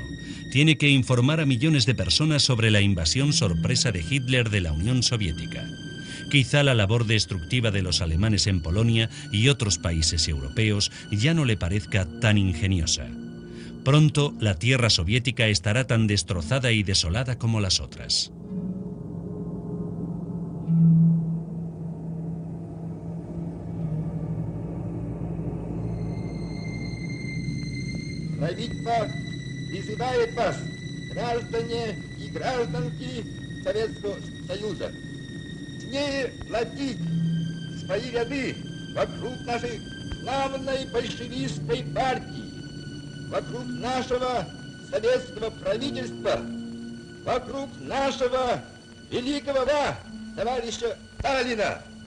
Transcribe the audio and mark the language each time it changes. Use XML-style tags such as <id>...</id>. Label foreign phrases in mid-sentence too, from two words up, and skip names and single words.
<es>Tiene que informar a millones de personas sobre la invasión sorpresa de Hitler de la Unión Soviética. Quizá la labor destructiva de los alemanes en Polonia y otros países europeos ya no le parezca tan ingeniosa. Pronto, la tierra soviética estará tan destrozada y desolada como las otras.</es> <ru>Правительство призывает вас, граждане и гражданки Советского Союза, смелее платить свои ряды вокруг нашей славной большевистской партии, вокруг нашего советского правительства, вокруг нашего великого товарища Сталина.</ru>